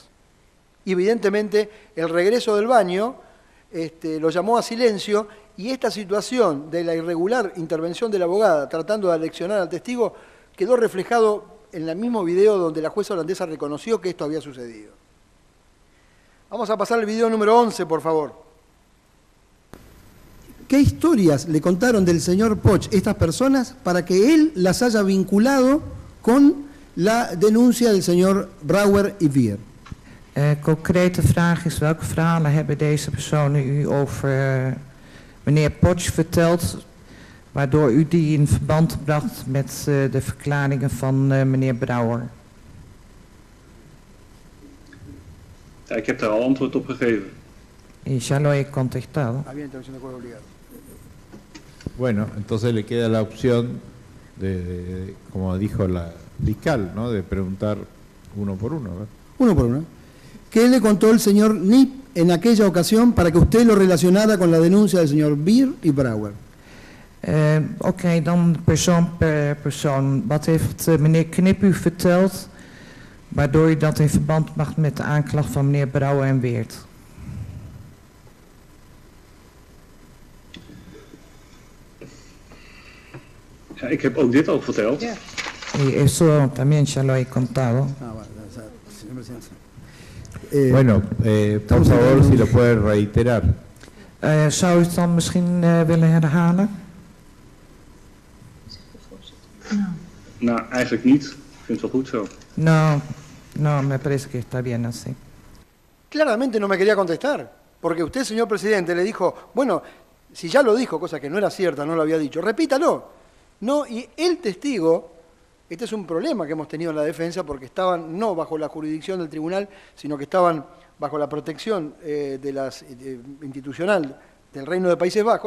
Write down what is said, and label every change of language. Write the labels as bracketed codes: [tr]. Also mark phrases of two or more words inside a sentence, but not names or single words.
[es] Y evidentemente el regreso del baño lo llamó a silencio, y esta situación de la irregular intervención de la abogada tratando de aleccionar al testigo quedó reflejado en el mismo video donde la jueza holandesa reconoció que esto había sucedido. Vamos a pasar al video número 11, por favor. ¿Qué historias le contaron del señor Poch estas personas para que él las haya vinculado con la denuncia del señor Brouwer y Wier? [nl] Concrete vraag is, welke verhalen hebben deze personen u over meneer Poch verteld, waardoor u die in verband bracht met de verklaringen van meneer Brouwer? Ja, ik heb daar al antwoord op gegeven. [es] Y ya lo he contestado. Bueno, entonces le queda la opción de como dijo la fiscal, ¿no? De preguntar uno por uno, ¿verdad? Uno por uno. ¿Qué le contó el señor Nip en aquella ocasión para que usted lo relacionara con la denuncia del señor Wier y Brouwer? [nl] Oké, dan persoon per persoon. Wat heeft meneer Knip u verteld, waardoor u dat in verband bracht met de aanklacht van meneer Brouwer en Weert? Ja, ik heb ook dit al verteld. Ja. [es] Y eso también ya lo he contado. Bueno, por favor, si lo puede reiterar. [nl] Zou u het dan misschien willen herhalen? Nou, eigenlijk niet. Ik vind het wel goed zo. [es] No, me parece que está bien así. Claramente no me quería contestar, porque usted, señor presidente, le dijo, bueno, si ya lo dijo, cosa que no era cierta, no lo había dicho, repítalo. No, y el testigo, este es un problema que hemos tenido en la defensa, porque estaban no bajo la jurisdicción del tribunal, sino que estaban bajo la protección institucional del Reino de Países Bajos.